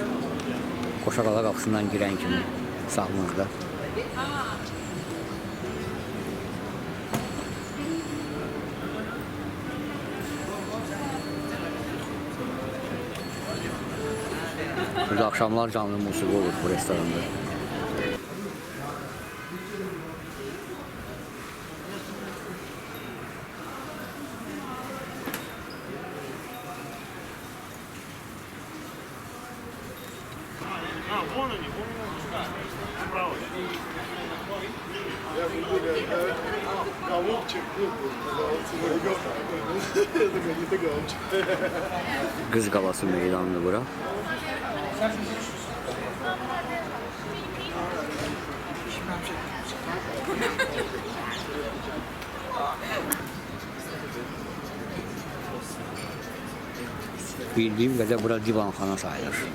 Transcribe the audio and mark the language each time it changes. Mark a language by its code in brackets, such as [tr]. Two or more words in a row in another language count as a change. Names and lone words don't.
[az] Qoşaqala qapısından girən kimi sağlıqda. Burada akşamlar canlı musiqi olur bu restoranda. [ru] Вон они, справа. Я буду голубчик, я такой, не ты голубчик. [az] Qız Qalası meydanıdır bura. Bildiğim qədər bura divanxana sayılır.